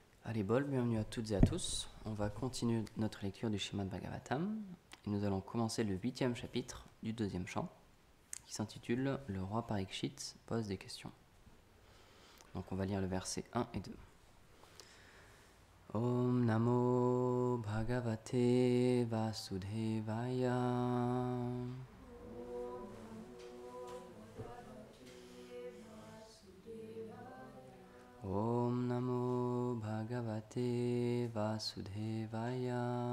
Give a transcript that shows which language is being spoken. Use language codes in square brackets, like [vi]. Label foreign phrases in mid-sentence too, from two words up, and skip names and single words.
[fr] Haribol, bienvenue à toutes et à tous. On va continuer notre lecture du Srimad Bhagavatam et nous allons commencer le 8e chapitre du 2e chant qui s'intitule « Le roi Parikshit pose des questions ». Donc on va lire le verset 1 et 2. [sa] Om Namo Bhagavate Vasudevaya. Om Namo Bhagavate Vasudevaya.